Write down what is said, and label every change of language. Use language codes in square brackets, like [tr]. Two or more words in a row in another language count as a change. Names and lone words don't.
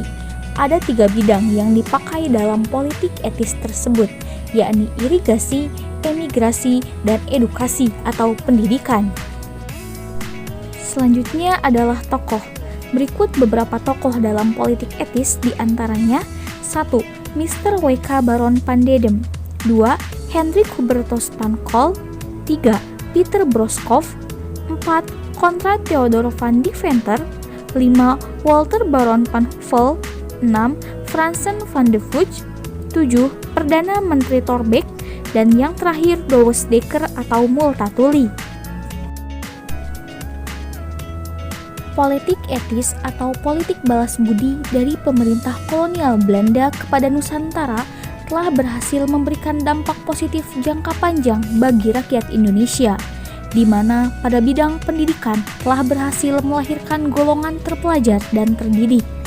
[id] Ada 3 bidang yang dipakai dalam politik etis tersebut, yakni irigasi, emigrasi, dan edukasi atau pendidikan. Selanjutnya adalah tokoh. Berikut beberapa tokoh dalam politik etis, diantaranya 1. Mr. W.K. Baron van Dedem. 2. Hendrik Hubertus van Kol. 3. Pieter Broskop. 4. Konrad Theodor van Deventer. 5. Walter Baron van Heuvel. 6. Fransen van de Vogt. 7. Perdana Menteri Thorbecke. Dan yang terakhir Douwes Dekker atau Multatuli. Politik etis atau politik balas budi dari pemerintah kolonial Belanda kepada Nusantara telah berhasil memberikan dampak positif jangka panjang bagi rakyat Indonesia, di mana pada bidang pendidikan telah berhasil melahirkan golongan terpelajar dan terdidik.